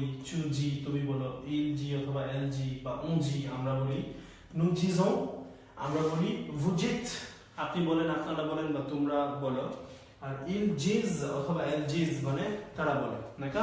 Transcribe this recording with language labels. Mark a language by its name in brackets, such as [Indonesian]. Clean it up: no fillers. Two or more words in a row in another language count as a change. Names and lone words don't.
[French] tu dis [Bangla] তুমি বলো, [French] il dit অথবা elle dit বা on dit [Bangla] আমরা বলি, [French] nous disons [Bangla] আমরা বলি, [French] vous dites [Bangla] আপনি বলেন, আপনারা বলেন বা তোমরা বলো, আর [French] ils disent [Bangla] অথবা [French] elles disent [Bangla] মানে তারা বলে, নাকি?